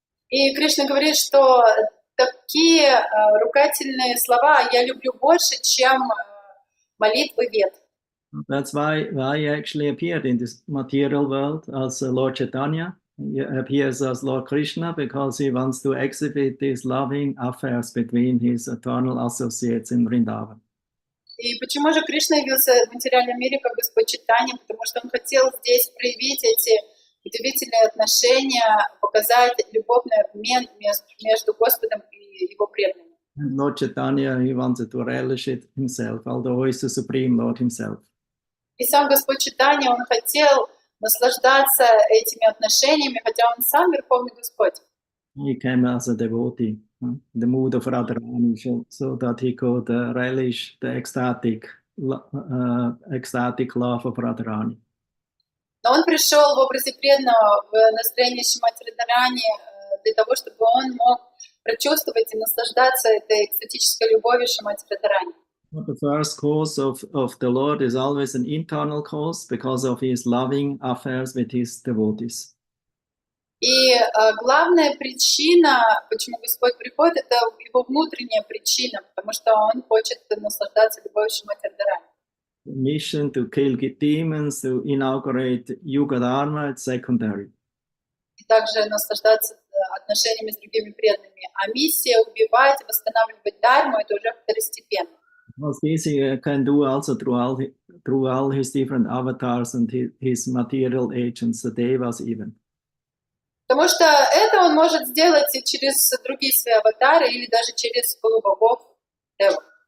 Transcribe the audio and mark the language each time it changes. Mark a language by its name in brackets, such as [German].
[Russian] И Кришна говорит, что такие ругательные слова я люблю больше, чем молитвы Вед. [English] That's why he actually appeared in this material world as Lord Chaitanya. He appears as Lord Krishna because he wants to exhibit these loving affairs between his eternal associates in Vrindavan. [Russian] И почему же Кришна явился в материальном мире как Господь Чайтанья? Потому что он хотел здесь проявить эти удивительные отношения, показать любовный обмен между Господом и его преданными. [English] And Lord Chaitanya, he wanted to relish it himself, although he is the Supreme Lord himself. [Russian] И сам Господь Чайтанья, он хотел наслаждаться этими отношениями, хотя он сам Верховный Господь. [English] He came as a devotee, in the mood of Radharani, so that he could relish the ecstatic love of Radharani. [Russian] Но он пришел в образе преданного в настроении Шримати Радхарани для того, чтобы он мог прочувствовать и наслаждаться этой экстатической любовью Шримати Радхарани. [English] The first cause of the Lord is always an internal cause because of his loving affairs with his devotees. [Russian] И главная причина, почему Господь приходит, это его внутренняя причина, потому что он хочет наслаждаться любовью Шримати Радхарани. [English] The mission to kill demons, to inaugurate Yuga Dharma, it's secondary. [Russian] И также наслаждаться отношениями с другими преданными. А миссия убивать, восстанавливать Дharму, это уже второстепенно. [English] Because this he can do also through all his different avatars and his material agents, the devas even. [Russian] Потому что это он может сделать и через другие свои аватары или даже через полубогов Девов.